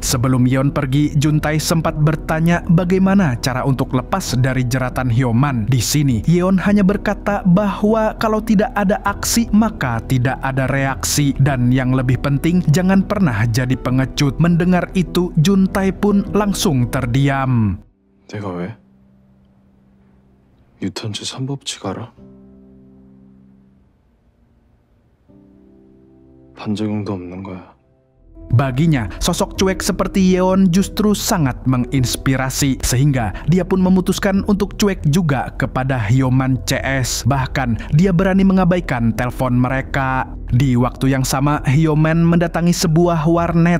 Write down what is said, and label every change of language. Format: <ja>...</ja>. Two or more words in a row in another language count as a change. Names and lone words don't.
<id>Sebelum Yeon pergi, Juntae sempat bertanya bagaimana cara untuk lepas dari jeratan Hyoman. Di sini, Yeon hanya berkata bahwa kalau tidak ada aksi, maka tidak ada reaksi. Dan yang lebih penting, jangan pernah jadi pengecut. Mendengar itu, Juntae pun langsung terdiam.</id> <ko>내가 왜? 유턴제 3법칙 알아? 반작용도 없는 거야.</ko> <id>Baginya, sosok cuek seperti Yeon justru sangat menginspirasi, sehingga dia pun memutuskan untuk cuek juga kepada Hyoman CS. Bahkan, dia berani mengabaikan telepon mereka. Di waktu yang sama, Hyoman mendatangi sebuah warnet.</id>